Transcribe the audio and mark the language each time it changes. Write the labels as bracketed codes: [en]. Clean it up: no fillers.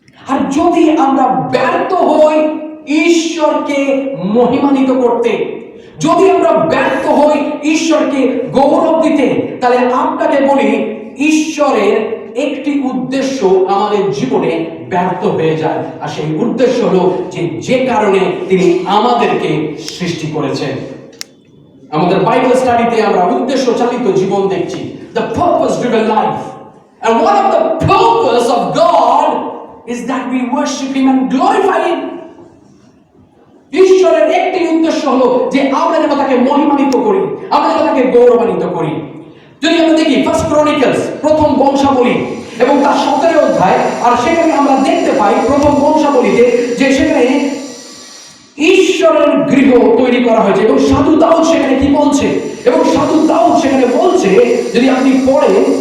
[bn] আর যদি আমরা ব্যর্থ হই ঈশ্বরকে মহিমান্বিত করতে, যদি আমরা ব্যর্থ হই ঈশ্বরকে গৌরব দিতে, তাহলে আপনাকে বলি ঈশ্বরের একটি উদ্দেশ্য আমাদের জীবনে ব্যর্থ হয়ে যায়। আর সেই উদ্দেশ্য হলো যে কারণে তিনি আমাদেরকে সৃষ্টি করেছেন। আমাদের বাইবেল স্টাডিতে আমরা উদ্দেশ্য চালিত জীবন দেখছি, the purpose driven life. [en] And one of the purpose of God is that we worship Him and glorify Him. [bn] ঈশ্বরের একটি উদ্দেশ্য হলো যে আমরা যেন তাকে মহিমান্বিত করি, আমরা যেন তাকে গৌরবান্বিত করি। যদি আমরা দেখি ফার্স্ট ক্রনিকলস, প্রথম বংশাবলী এবং তার 17 অধ্যায়, আর সেখানে আমরা দেখতে পাই প্রথম বংশাবলীতে যে সেখানে ঈশ্বরের গৃহ তৈরি করা হয়েছে এবং সাধু দাউদ সেখানে কি বলছে, এবং সাধু দাউদ সেখানে বলছে, যদি আপনি পড়েন